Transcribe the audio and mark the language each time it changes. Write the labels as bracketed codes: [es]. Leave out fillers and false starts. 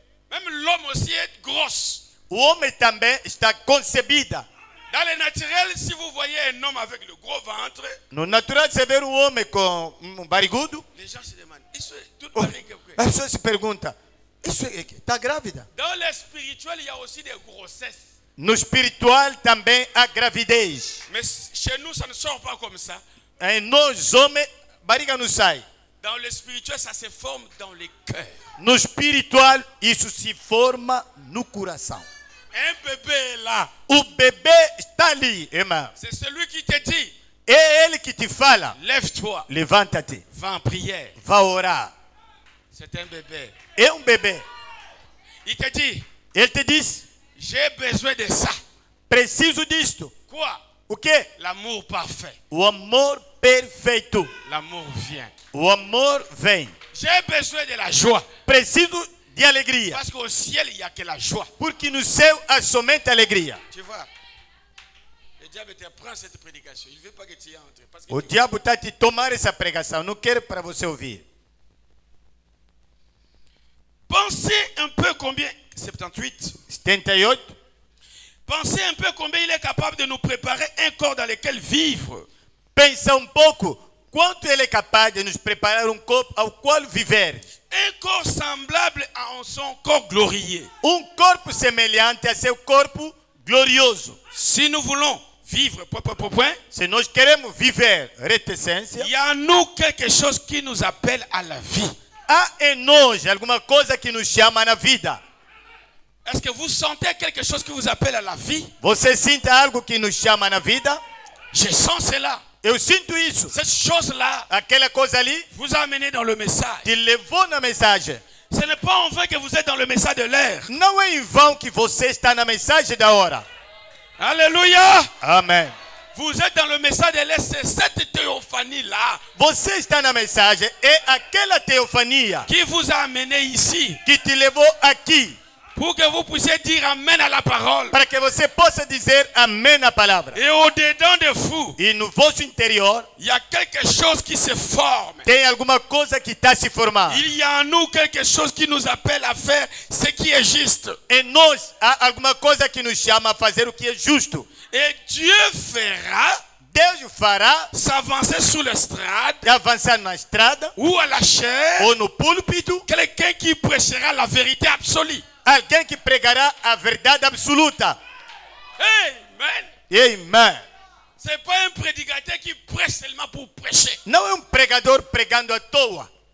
[fr] même l'homme aussi est grosse. [pt] o homem também está concebida. [fr] Dans le naturel, si vous voyez un homme avec le gros ventre, [pt] No natural, você vê homem com barrigudo, [fr] les gens se demandent, [pt] isso é tudo barriga o quê? as pessoas se perguntam, está grávida? [fr] Dans le spirituel, il y a aussi des grossesses. [pt] No espiritual também há gravidez. [fr] Mais chez nous, ça ne sort pas comme ça. [pt] Em nós, homens, barriga não sai. [fr] Dans le spirituel, ça se forme dans les cœurs. [pt] No espiritual, isso se forma no coração. [fr] Un bébé est là. [pt] O bebê está ali, irmão. [fr] C'est celui qui te dit, [pt] É ele que te fala. [fr] lève-toi, [pt] Levanta-te, [fr] va en prière. [pt] vá orar. [fr] C'est un bébé. [pt] É bebê. [fr] Il te dit, [pt] Ele te diz, [fr] j'ai besoin de ça. [pt] preciso disto. [fr] Quoi? [pt] O quê? [fr] L'amour parfait. [pt] O amor perfeito. [fr] L'amour vient. [pt] O amor vem. [fr] J'ai besoin de la joie. [pt] Preciso de alegria. [fr] Parce qu'au ciel, il n'y a que la joie. [pt] Porque no céu há somente alegria. [fr] Tu vois, le diable te prend cette prédication. Il ne veut pas que tu y entres. Parce que [pt] O diabo está te tomar essa pregação. Não quero para você ouvir. [fr] pensez un peu combien, 78, [pt] 78. [fr] pensez un peu combien il est capable de nous préparer un corps dans lequel vivre. [pt] Pensa pouco quanto ele é capaz de nos preparar corpo ao qual viver. [fr] Un corps semblable à son corps glorieux. [pt] Corpo semelhante a seu corpo glorioso. [fr] Si nous voulons vivre, [pt] Se nós queremos viver reticência, [fr] il y a en nous quelque chose qui nous appelle à la vie. [pt] há em nós alguma coisa que nos chama na vida. [fr] Est-ce que vous sentez quelque chose qui vous appelle à la vie? [pt] Você sente algo que nos chama na vida? [fr] Je sens cela. [pt] Eu sinto isso. [fr] Cette chose-là [pt] Aquela coisa ali [fr] vous a amené dans le message. [pt] te levou na mensagem. [fr] Ce n'est pas en vain que vous êtes dans le message de l'air. [pt] Não é em vão que você está na mensagem da hora. [fr] Alléluia. [pt] Amém. [fr] Vous êtes dans le message de l'air, c'est cette théophanie-là [pt] Você está na mensagem, é aquela teofania [fr] qui vous a amené ici [pt] que te levou aqui, [fr] pour que vous puissiez dire amen à la parole. [pt] para que você possa dizer amém à palavra. [fr] Et au-dedans de vous, [pt] E no vosso interior [fr] il y a quelque chose qui se forme. [pt] tem alguma coisa que está se formando. [fr] Il y a en nous quelque chose qui nous appelle à faire ce qui est juste. [pt] Em nós há alguma coisa que nos chama a fazer o que é justo. [fr] Et Dieu fera [pt] Deus fará [fr] s'avancer sur l'estrade [pt] avançar na estrada [fr] ou à la chair [pt] ou no púlpito [fr] quelqu'un qui prêchera la vérité absolue. [pt] alguém que pregará a verdade absoluta. [fr] Amen. [pt] Amém. [fr] Ce n'est pas un prédicateur qui prêche seulement pour prêcher. [pt] Não é pregador pregando à toa.